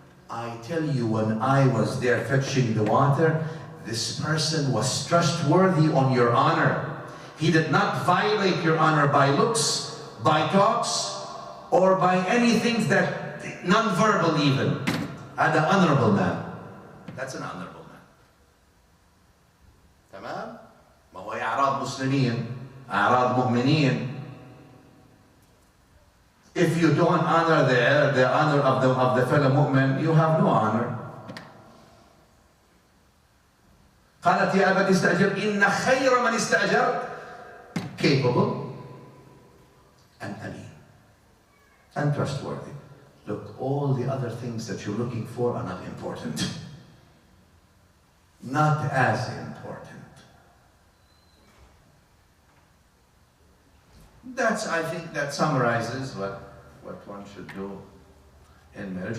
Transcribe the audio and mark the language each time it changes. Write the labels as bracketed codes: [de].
[en] I tell you, when I was there fetching the water, this person was trustworthy on your honor. He did not violate your honor by looks, by talks, or by anything that, non-verbal even. An honorable man. That's an honorable man. [ar] تمام؟ ما هو أعراض مسلمين، أعراض مؤمنين. [en] If you don't honor the honor of the fellow mu'min, you have no honor. [ar] قالت يا أبت استأجر إن خير من استأجرت [en] capable and amin and trustworthy. Look, all the other things that you're looking for are not important. Not as important. I think that summarizes what one should do in marriage.